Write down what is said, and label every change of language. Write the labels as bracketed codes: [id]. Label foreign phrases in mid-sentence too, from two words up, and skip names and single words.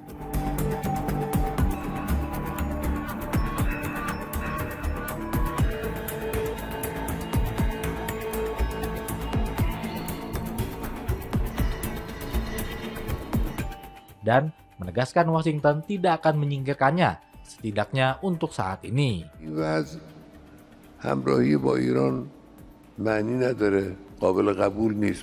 [id] Dan menegaskan Washington tidak akan menyingkirkannya, setidaknya untuk saat ini. [fa] همراهی با ایران معنی نداره، قابل قبول نیست.